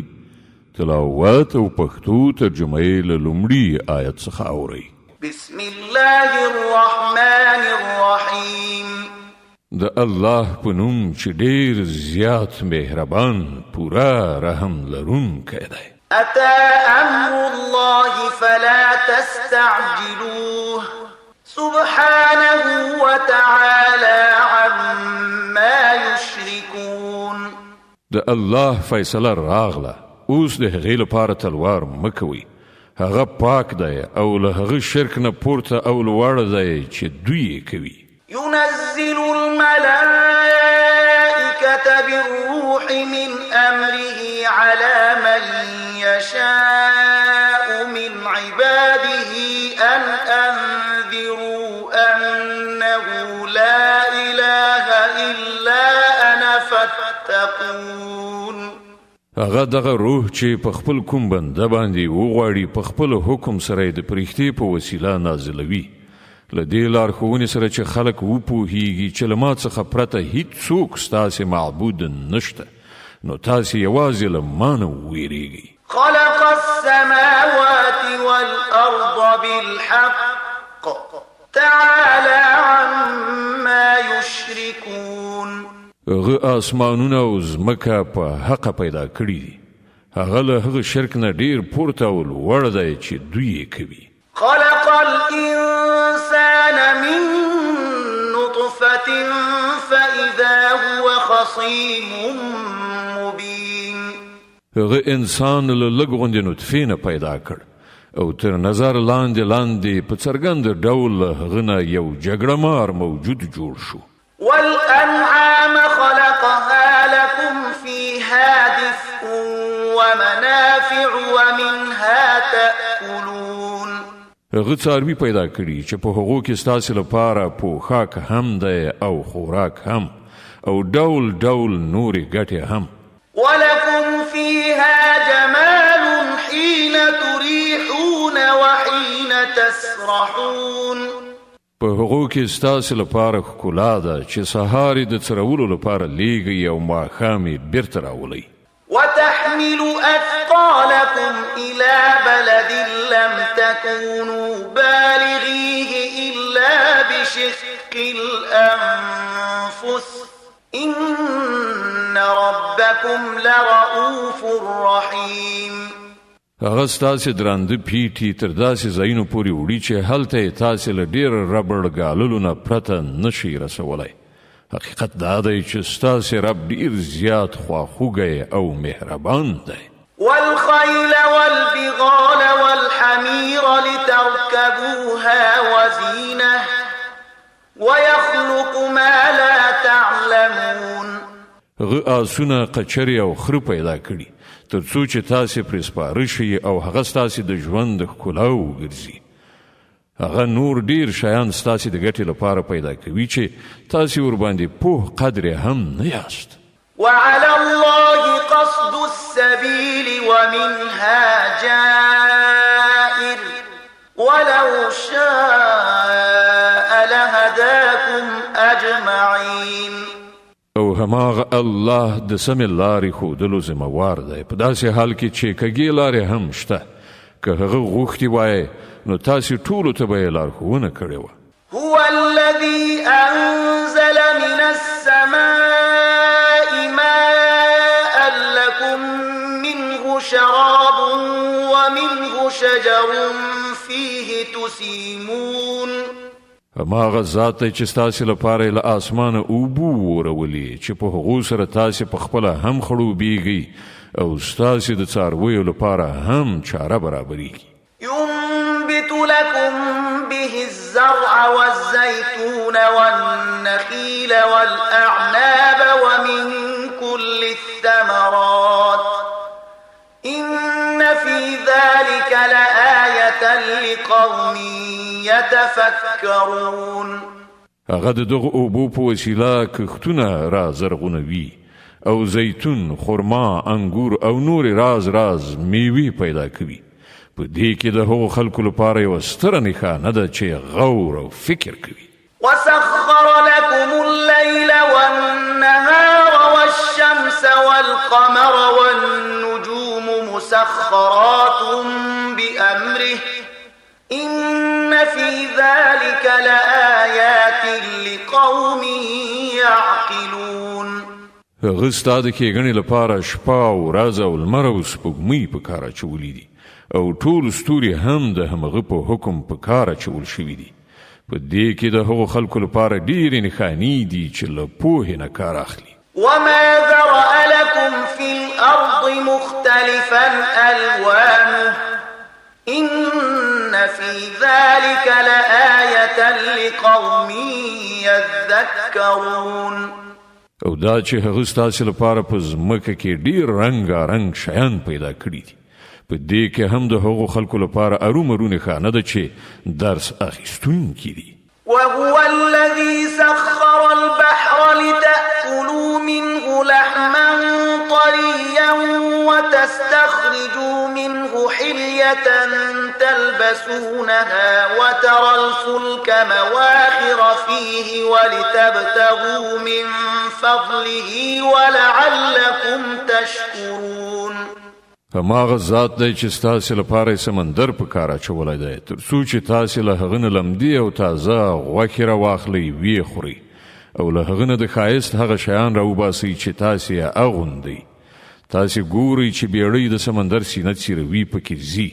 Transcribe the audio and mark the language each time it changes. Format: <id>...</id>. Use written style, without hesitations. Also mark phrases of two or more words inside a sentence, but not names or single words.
<ps>تلاوت او پښتو ترجمه یې له لومړي آیت څخه اورئ.</ps> <ar>بسم الله الرحمن الرحیم.</ar> <ps>د الله په نوم چې ډېر زیات مهربان پورا رحم لرونکی دی.</ps> <ar>أتى أمر الله فلا تستعجلوه سبحانه وتعالى عما يشركون.</ar> <ps>د الله فیصله راغله، اوس د هغې لپاره تلوار مه کوئ. هغه پاک دی او له هغه شرک نه پورته او لوړ دی چې دوی یې کوي.</ps> <ar>ينزل الملائكة بالروح من أمره على من يشاء من عباده أن أنذروا أنه لا إله إلا أنا فاتقون.</ar> <ps>هغه دغه روح چې په خپل کوم بنده باندې وغواړي په خپل حکم سره د پرښتې په وسیله نازلوي. له دې لارښوونې سره چې خلک وپوهیږي چې له ما څخه پرته هیڅوک ستاسې معبود نشته، نو تاسې یوازې له ما نه وویریږئ.</ps> <ar>خلق السماوات والأرض بالحق تعالى عما يشركون.</ar> <ps>هغه آسمانونه او ځمکه په حقه پیدا کړي دي. هغه له هغه شرک نه ډېر پورته او لوړ دی چې دوی یې کوي.</ps> <ar>خلق الإنسان من نطفة فإذا هو خصيم مبين.</ar> <ps>هغه انسان له لږ غوندې نطفې نه پیدا کړ او تر نظر لاندې په څرګند ډول هغه نه یو جګړه مار موجود جوړ شو.</ps> <ar>والأنعام خلقها لكم فيها دفء ومنافع ومنها تأكلون.</ar> <ps>هغه څاروي پیدا کړي چې په هغو کې ستاسې لپاره پوښاک هم دی او خوراک هم او ډول ډول نورې ګټې هم.</ps> <ar>ولكم فيها جمال حين تريحون وحين تسرحون.</ar> <ps>په هغو کې ستاسې لپاره ښکلا ده چې سهار یې د څرولو لپاره لیږئ او ماښام یې بیرته راولئ.</ps> <ar>وتحمل أثقالكم إلى بلد لم تكونوا بالغيه إلا بشق الأنفس إن ربكم لرؤوف رحيم.</ar> <ps>هغه ستاسې درانده پیټي تر داسې ځایونو پورې وړي چې هلته یې تاسې له ډېر ربړ ګاللو نه پرته نشئ رسولی. حقیقت دا دی چې ستاسې رب ډېر زیات خواخوږی او مهربان دی.</ps> <ar>والخيل والبغال والحمير لتركبوها وزينة ويخلق ما لا تعلمون.</ar> <ps>هغه آسونه قچرې او خره پیدا کړي تر څو چې تاسې پرې سپاره شئ او هغه ستاسې د ژوند ښکلا وګرځي. هغه نور ډیر شیان ستاسې د ګټې لپاره پیدا کوي چې تاسې ورباندې پوه قدر هم نه یاست.</ps> <ar>وعلى الله قصد السبيل ومنها جائر ولو شاء لهداكم أجمعين.</ar> <ps>او هماغه الله د سمې لارې ښودلو ذمهوار دی په داسې حال کې چې کږې لارې هم شته. که هغه غوښتي وای نو تاسې ټولو ته به یې لارښوونه کړې وه.</ps> <ar>هو الذي أنزل من السماء ماء لكم منه شراب ومنه شجر فيه تسيمون.</ar> <ps>هماغه ذات دی چې ستاسې لپاره یې له آسمانه اوبه وورولې چې په هغو سره تاسې په خپله هم خړوبېږئ او ستاسې د څارویو لپاره هم چاره برابرېږي.</ps> <ar>ينبت لكم به الزرع والزيتون والنخيل والأعناب ومن كل الثمرات إن في ذلك لآية لقوم يتفكرون.</ar> <ps>هغه د دغه اوبو په وسیله کښتونه را زرغونوي او زیتون، خرما، انګور او نور راز میوې پیدا کوي. په دې کې د هغو خلکو لپاره یوه ستره نښانه ده چې غور او فکر کوي.</ps> <ar>وسخر لكم الليل والنهار والشمس والقمر والنجوم مسخرات بأمره إن في ذلك لآيات لقوم يعقلون.</ar> <ps>هغه ستا د ښېګڼې لپاره شپه او ورځ او لمر او سپوږمۍ په کار اچولي دي او ټول ستوري هم د همغه په حکم په کار اچول شوي دي. په دې کې د هغو خلکو لپاره ډېرې نښانې دي چې له پوهې نه کار اخلي.</ps> <ar>وما ذرأ لكم في الأرض مختلفا ألوانه إن في ذلك لآية لقوم يذكرون.</ar> <ps>او دا چې هغه ستاسې لپاره په ځمکه کې ډېر رنګارنګ شیان پیدا کړي دي، په دې کې هم د هغو خلکو لپاره ارومرو نښانه ده چې درس اخیستونکي دي.</ps> <ar>وهو الذي سخر البحر لتأكلوا منه لحما طريا وتستخرجوا منه حلية تلبسونها وترى الفلك مواخر فيه ولتبتغوا من فضله ولعلكم تشكرون.</ar> <ps>هماغه ذات دی چې ستاسې لپاره سمندر په کار اچولی دی تر څو چې تاسې له هغه نه لمدې او تازه غوښې راواخلئ ویې خورئ او له هغه نه د ښایست هغه شیان راوباسئ چې تاسې یې اغوندئ. تاسې ګورئ چې بیړۍ د سمندر سینه څیروي پکې ځي.</ps>